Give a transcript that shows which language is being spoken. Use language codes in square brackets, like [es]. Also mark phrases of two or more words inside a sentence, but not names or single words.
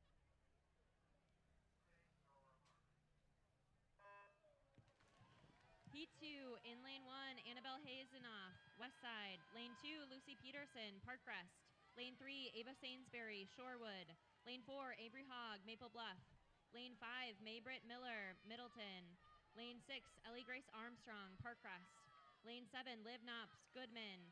[en] Heat Heat 2, in lane 1, Annabelle Hazenoff, West Side. Lane 2, Lucy Peterson, Parkcrest. Lane 3, Ava Sainsbury, Shorewood. Lane 4, Avery Hogg, Maple Bluff. Lane 5, Maybritt Miller, Middleton. Lane 6, Ellie Grace Armstrong, Parkcrest. Lane 7, Liv Knops, Goodman.